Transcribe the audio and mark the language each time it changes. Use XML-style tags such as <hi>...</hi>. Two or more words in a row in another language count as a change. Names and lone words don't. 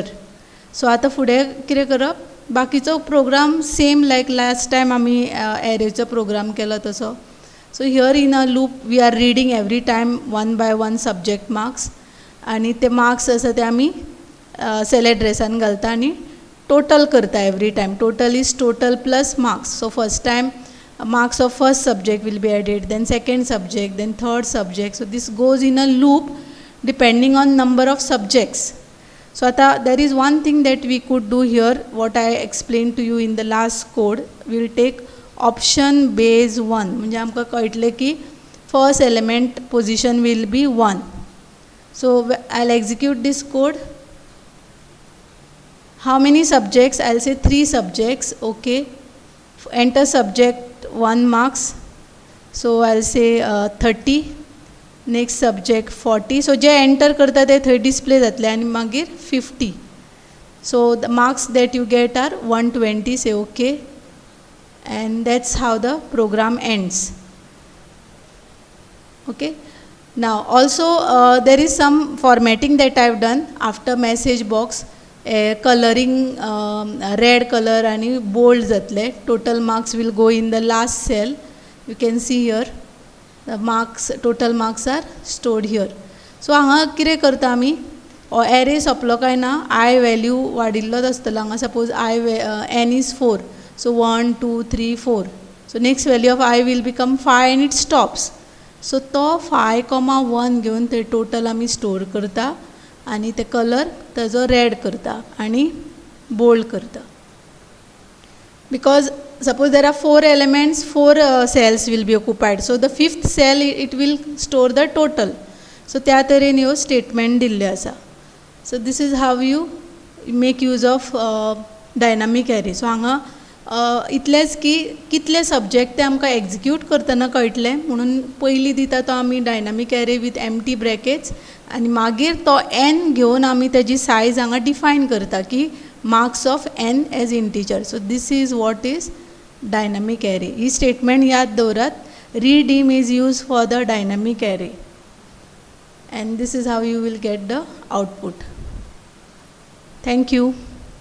<kok>सो आतां फुडें कितें करप, बाकीचो प्रोग्राम</kok> <en>same like last time</en> <kok>आमी एरेचो प्रोग्राम केलो तसो.</kok> <en>So here in a loop we are reading every time 1 by 1 subject marks</en> <kok>आनी ते मार्क्स आसा ते आमी सेल एड्रेसान घालता आनी टोटल करता</kok> <en>every time. Total is total plus marks. So first time marks of first subject will be added, then second subject, then third subject. So this goes in a loop depending on number of subjects. So ata there is one thing that we could do here, what I explained to you in the last code. We will take option base 1.</en> <kok>म्हणजे आमकां कळटलें की</kok> <en>first element position will be 1. So I'll execute this code. How many subjects? I'll say 3 subjects. Okay. Enter subject 1 marks. So I'll say 30. Next subject</en> <kok>40. So जे enter करता ते थंय display जातले आनी मागीर 50.</kok> <en>So the marks that you get are 120. Say okay. And that's how the program ends. Okay. Now also there is some formatting that I've done after message box. Coloring red color आणि bold जातले. Total marks will go in the last cell. You can see here the marks, total marks are stored here.</en> <kok>So हांगा कितें करता आमी, array सोंपलो काय ना,</kok> <en>I value</en> <kok>वाडिल्लोच आसतलो.</kok> <en>हांगा suppose n is 4. So 1 2 3 4. So next value of I will become 5 and it stops.</en> <kok>So तो 5,1 घेवन ते total आमी store करता आणि ते कलर ताजो रेड करता आणि बोल्ड करता.</kok> <en>Because suppose there are 4 elements, 4 cells will be occupied. So the 5th cell it will store the total.</en> <kok>So त्या तरेन ह्यो स्टेटमेंट दिल्ले आसा.</kok> <en>So this is how you make use of dynamic array.</en> <kok>So हांगा इतलेंच की कितले सब्जेक्ट ते आमकां एक्झिक्यूट करतना कळटलें म्हणून पयलीं दिता तो आमी</kok> <en>dynamic array with empty brackets</en> <kok>आनी मागीर तो एन घेवन आमी तेजी सायज हांगा डिफायन करता की</kok> <en>marks of n as integer. So this is what is dynamic array.</en> <kok>ही स्टेटमेंट याद दवरात.</kok> <en>ReDim is use for the dynamic array and this is how you will get the output. Thank you.</en>